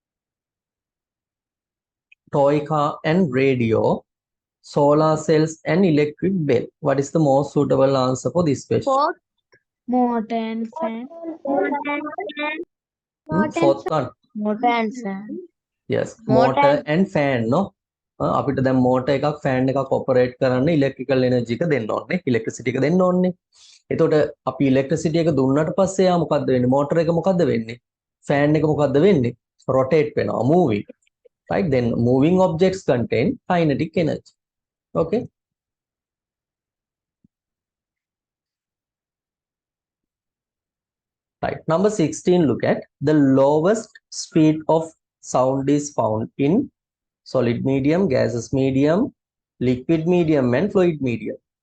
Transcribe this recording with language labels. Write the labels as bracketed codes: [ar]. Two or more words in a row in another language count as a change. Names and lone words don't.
[en] Toy car and radio. solar cells and electric bell. What is the most suitable answer for this question? Fourth. Motor and fan. Fourth one. Motor and fan. Yes, Motor motor and fan no. [si] අපිට දැන් motor එකක් fan එකක් operate කරන්න [en] electrical energy [si] එක දෙන්න ඕනේ. electricity එක දෙන්න ඕනේ. එතකොට අපි electricity එක දුන්නාට පස්සේ යා මොකද්ද වෙන්නේ? motor එක මොකද්ද වෙන්නේ? fan එක මොකද්ද වෙන්නේ? rotate වෙනවා, [en] moving. Right? Then moving objects contain kinetic energy. Okay? Right. Number 16, look at the lowest speed of sound is found in solid medium, gaseous medium, liquid medium, and fluid medium.